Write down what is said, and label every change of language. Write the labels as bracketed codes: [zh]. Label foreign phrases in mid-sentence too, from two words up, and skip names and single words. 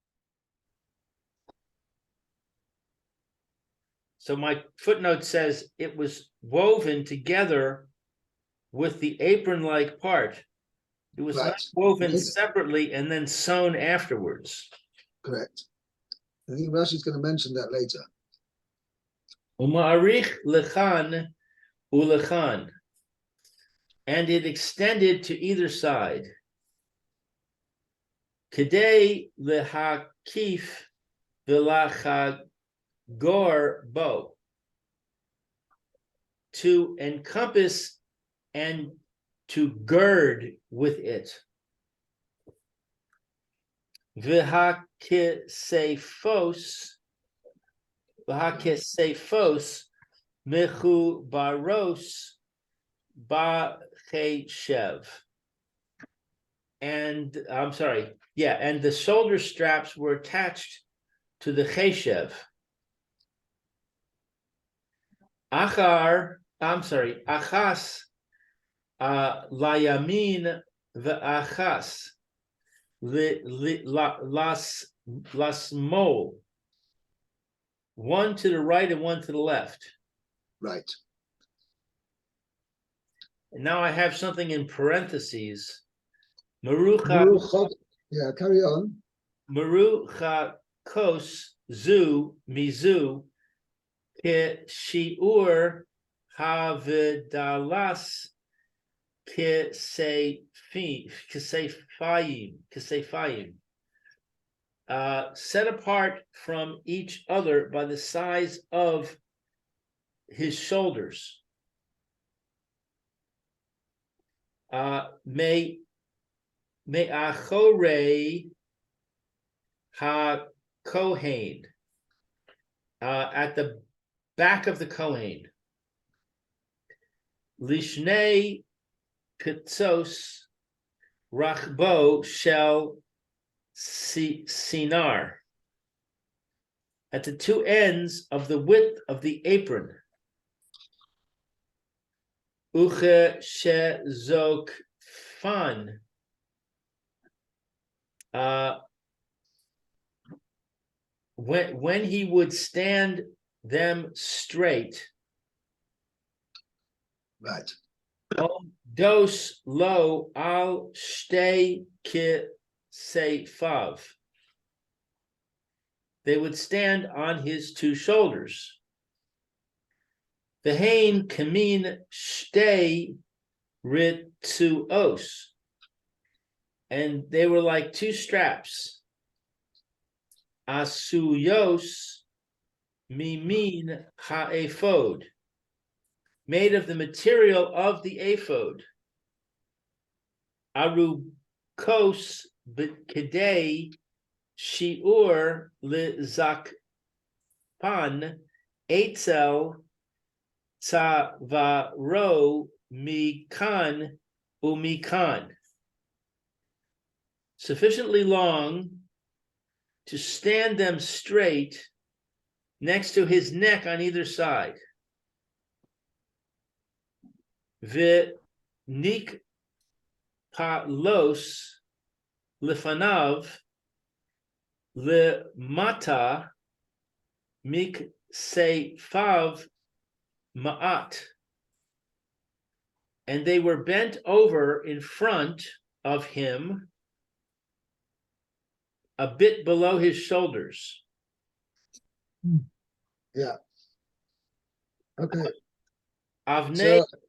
[en] So my footnote says it was woven together with the apron-like part. It was not woven separately and then sewn afterwards. Correct. I think Rashi's going to mention that later. [he] ומאריך לכאן ולכאן, [en] and it extended to either side. [he] כדי להקיף ולחגור בו, [en] to encompass and to gird with it. [he] והכתפות מחוברות בחשב. [en] And I'm sorry, yeah, and the shoulder straps were attached to the cheshev. [he] אחת לימין ואחת לשמאל, [en] one to the right and one to the left. Right. And now I have something in parentheses. [he] Merucha, [en] yeah, carry on. [he] מרוחקות זו מזו כשיעור הבדלת כתפיים, [en] set apart from each other by the size of his shoulders. [he] מאחורי הכהן, [en] at the back of the Kohen. [he] לשני קצות רחבו של סינר, [en] at the two ends of the width of the apron. [he] וכשזוקפן, [en] when he would stand them straight. Right. [he] זוקפן על שתי כתפיו, [en] they would stand on his two shoulders. [he] והן כמין שתי רצועות, [en] and they were like two straps. [he] עשויות ממין האפוד, [en] made of the material of the ephod. [he] ארוכות כדי שיעור לזוקפן אצל צווארו מכאן ומכאן, [en] sufficiently long to stand them straight next to his neck on either side. [he] ונקפלות לפניו למטה מכתפיו מעט, [en] and they were bent over in front of him a bit below his shoulders. Yeah. Okay. [he] Avnei.